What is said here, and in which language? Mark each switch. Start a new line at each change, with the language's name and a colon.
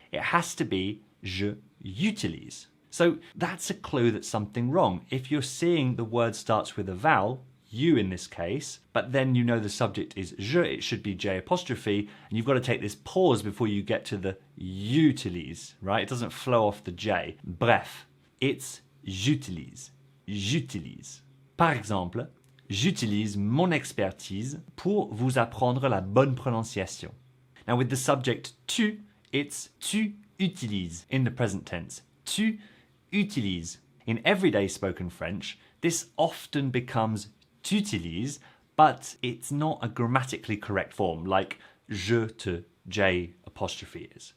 English: It has to be je utilise. So that's a clue that something's wrong. If you're seeing the word starts with a vowel, you in this case, but then you know the subject is je, it should be J apostrophe, and you've got to take this pause before you get to the utilise, right? It doesn't flow off the J. Bref, it's j'utilise, j'utilise.
French: Par exemple, j'utilise mon expertise pour vous apprendre la bonne prononciation.
English: Now with the subject tu, it's tu utilises in the present tense. Tu utilises. In everyday spoken French, this often becomes t'utilises, but it's not a grammatically correct form like je te J apostrophe is.